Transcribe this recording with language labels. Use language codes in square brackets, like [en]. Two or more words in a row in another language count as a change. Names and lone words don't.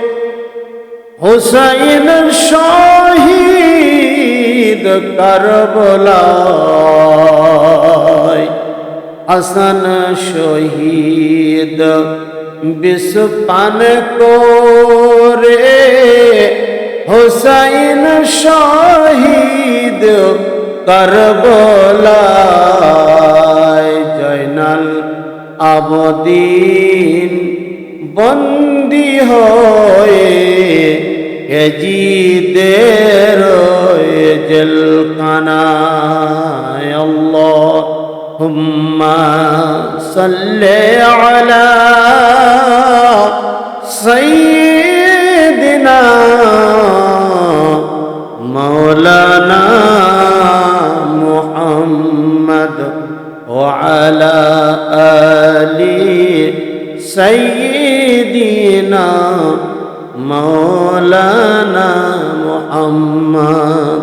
[ur] حسین شہید کربلا حسن شہید بسپن کور حسین شہید کربلا [bn] জয়নাল আবদিন বন্দী হয়ে এজিদের জেলখানায় [ar] اللهم صل على سيدنا مولانا محمد و وعلى آل سيدنا مولانا محمد